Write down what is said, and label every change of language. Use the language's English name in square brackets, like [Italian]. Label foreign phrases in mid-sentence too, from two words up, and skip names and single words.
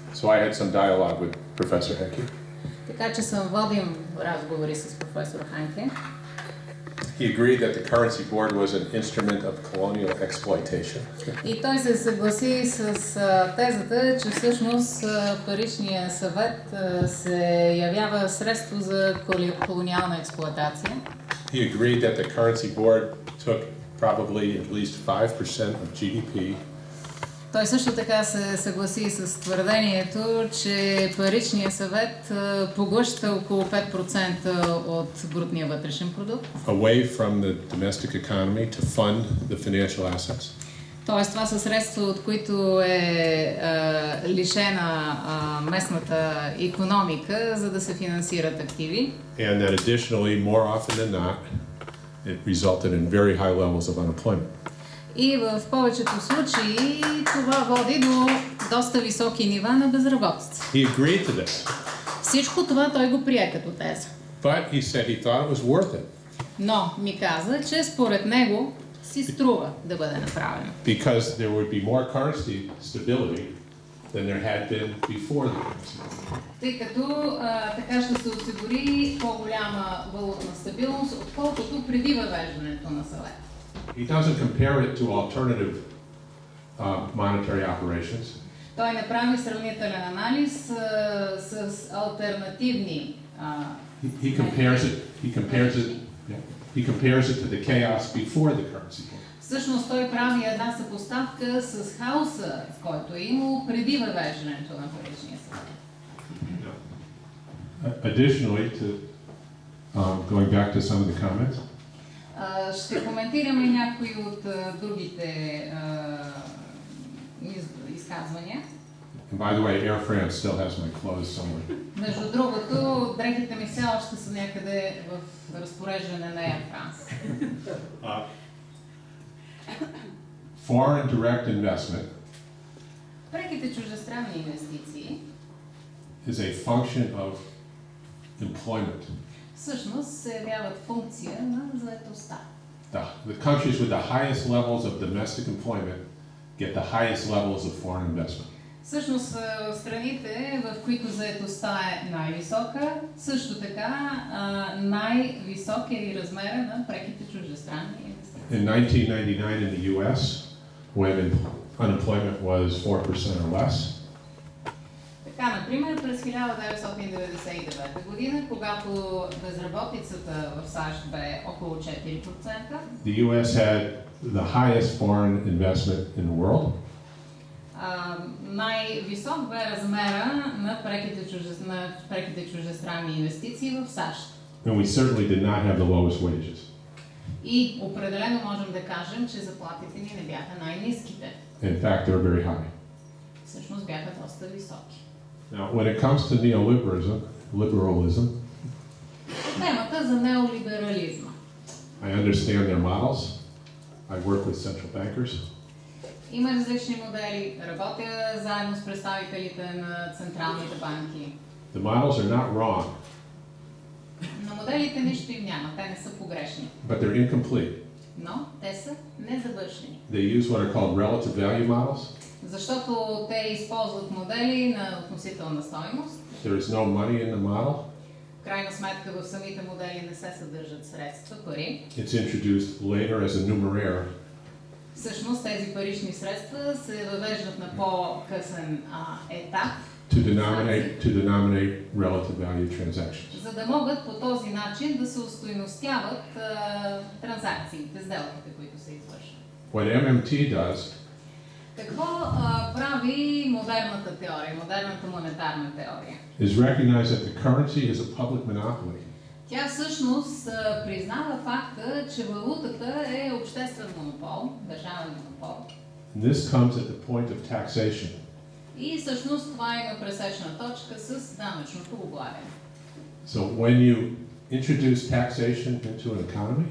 [English] So I had some dialogue with Professor Henke. [Bulgarian] Така че съм водим разговори с професор Ханке. [English] He agreed that the currency board was an instrument of colonial exploitation. [Bulgarian] И той се съгласи с тезата, че всъщност паричният съвет се явява средство за колониална експлоатация. [English] He agreed that the currency board took probably at least 5% of GDP. [Bulgarian] Той също така се съгласи с твърдението, че паричният съвет поглъща около 5% от брутния вътрешен продукт. [English] Away from the domestic economy to fund the financial assets. [Bulgarian] Тоест това са средства, от които е лишена местната икономика, за да се финансират активи. [English] And that additionally, more often than not, it resulted in very high levels of unemployment. [Bulgarian] И в повечето случаи това води до доста високи нива на безработица. [English] He agreed to this. [Bulgarian] Всичко това той го прие като теза. [English] But he said he thought it was worth it. [Bulgarian] Но ми каза, че според него си струва да бъде направено. [English] Because there would be more currency stability than there had been before the currency. [Bulgarian] Тъй като така ще се осигури по-голяма валутна стабилност, отколкото преди въвеждането на съвет. [English] He doesn't compare it to alternative monetary operations. [Bulgarian] Той направи сравнителен анализ с алтернативни. [English] He compares it to the chaos before the currency. [Bulgarian] Всъщност той прави една съпоставка с хаоса, който е имало преди въвеждането на паричния съвет. [English] Additionally, going back to some of the comments. [Bulgarian] Ще коментираме някои от другите изказвания. [English] And by the way, Air France still has my clothes somewhere. [Bulgarian] Между другото, дрехите ми все още са някъде в разпореждане на Air France. [English] Foreign direct investment [Bulgarian] Преките чуждестранни инвестиции [English] is a function of employment. [Bulgarian] всъщност се явяват функция на заетостта. [English] The countries with the highest levels of domestic employment get the highest levels of foreign investment. [Bulgarian] Всъщност в страните, в които заетостта е най-висока, също така най-висок е и размера на преките чуждестранни инвестиции. [English] In 1999 in the US, when unemployment was 4% or less, [Bulgarian] Така, например, през 1999 година, когато безработицата в САЩ бе около 4%, [English] the US had the highest foreign investment in the world. [Bulgarian] Най-висок бе размера на преките чуждестранни инвестиции в САЩ. [English] And we certainly did not have the lowest wages. [Bulgarian] И определено можем да кажем, че заплатите ни не бяха най-ниските. [English] In fact, they're very high. [Bulgarian] Всъщност бяха доста високи. [English] Now, when it comes to liberalism, [Bulgarian] Темата за неолиберализма. [English] I understand their models. I work with central bankers. [Bulgarian] Има различни модели. Работя заедно с представителите на централните банки. [English] The models are not wrong, [Bulgarian] На моделите нищо им няма. Те не са погрешни. [English] but they're incomplete. [Bulgarian] Но те са незавършени. [English] They use what are called relative value models. [Bulgarian] Защото те използват модели на относителна стойност. [English] There is no money in the model. [Bulgarian] В крайна сметка в самите модели не се съдържат средства, пари. [English] It's introduced later as a numeraire. [Bulgarian] Всъщност тези парични средства се въвеждат на по-късен етап. [English] To denominate relative value transactions. [Bulgarian] За да могат по този начин да се устойностяват транзакциите, сделките, които се извършват. [English] What MMT does [Bulgarian] Какво прави модерната теория, модерната монетарна теория? [English] is recognize that the currency is a public monopoly. [Bulgarian] Тя всъщност признава факта, че валутата е обществен монопол, държавен монопол. [English] And this comes at the point of taxation. [Bulgarian] И всъщност това има пресечна точка с данъчното облагане. [English] So when you introduce taxation into an economy,